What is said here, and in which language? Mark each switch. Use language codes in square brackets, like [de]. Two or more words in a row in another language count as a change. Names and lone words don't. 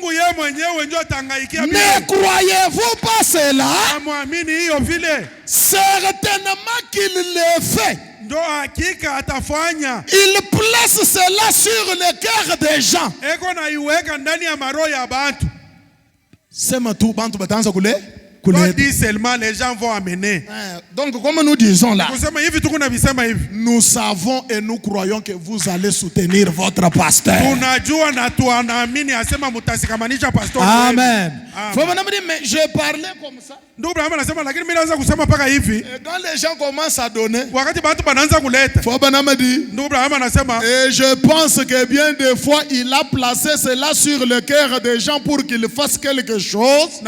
[fr] Ne croyez-vous pas cela? Certainement qu'il le fait. Il place cela sur le cœur des gens. C'est ma tout, [rnd] bantu batanza kule. [fr] Toi dis seulement les gens vont amener. Donc comme nous disons là, nous savons et nous croyons que vous allez soutenir votre pasteur. Amen. Mais je parlais comme ça. Et quand les gens commencent à donner, et je pense que bien des fois il a placé cela sur le cœur des gens pour qu'ils fassent quelque chose.